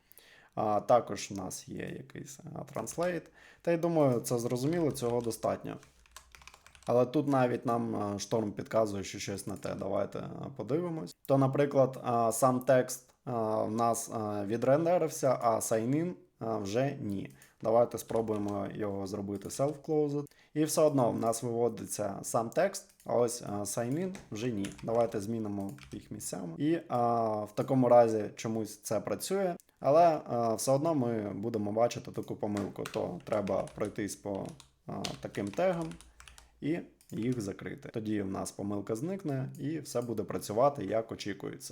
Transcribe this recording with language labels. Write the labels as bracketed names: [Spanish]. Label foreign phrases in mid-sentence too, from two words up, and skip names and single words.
[Ukrainian] Також у нас є якийсь translate. Та й думаю, це зрозуміло, цього достатньо. Але тут навіть нам шторм підказує, що щось не те. Давайте подивимось. То, наприклад, сам текст в нас відрендерився, а sign-in вже ні. Давайте спробуємо його зробити self-closed. І все одно в нас виводиться сам текст, а ось sign-in вже ні. Давайте змінимо їх місцями. І в такому разі чомусь це працює, але все одно ми будемо бачити таку помилку. То треба пройтись по таким тегам і їх закрити. Тоді в нас помилка зникне і все буде працювати, як очікується.